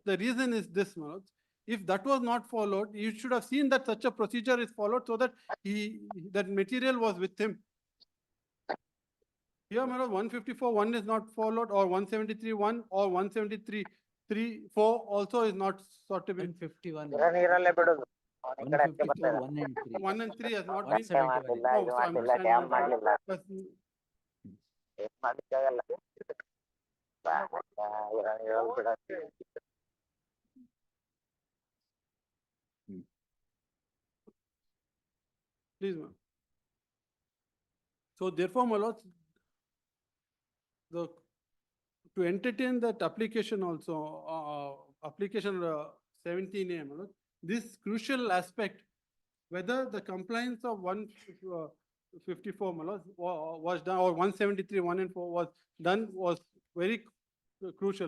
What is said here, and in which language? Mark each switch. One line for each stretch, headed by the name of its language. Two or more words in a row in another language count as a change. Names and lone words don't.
English: The reason is this, my lord. If that was not followed, you should have seen that such a procedure is followed so that that material was with him. Here, my lord, 154(1) is not followed, or 173(1) or 173(3)(4) also is not sought to be. 151,
Kannada: ನೀರಲ್ಲೇ ಬಿಡುದು.
English: 152, 1 and 3. 1 and 3 has not been. 171
Kannada: ಮಾಡ್ಲಿಲ್ಲ,
English: No,
Kannada: ಇದು
English: so I'm
Kannada: ಮಾಡ್ಲಿಲ್ಲ,
English: saying
Kannada: ಡ್ಯಾಮ್ ಮಾಡ್ಲಿಲ್ಲ.
English: but
Kannada: ಏನ್ ಮಾಡ್ಲಿಕ್ಕಾಗಲ್ಲ. ನೀರಲ್ಲಿ ಬಿಡೋದು.
English: Please, ma'am. So therefore, my lord, to entertain that application also, application 17A, my lord, this crucial aspect, whether the compliance of 154, my lord, was done, or 173, 1 and 4 was done, was very crucial.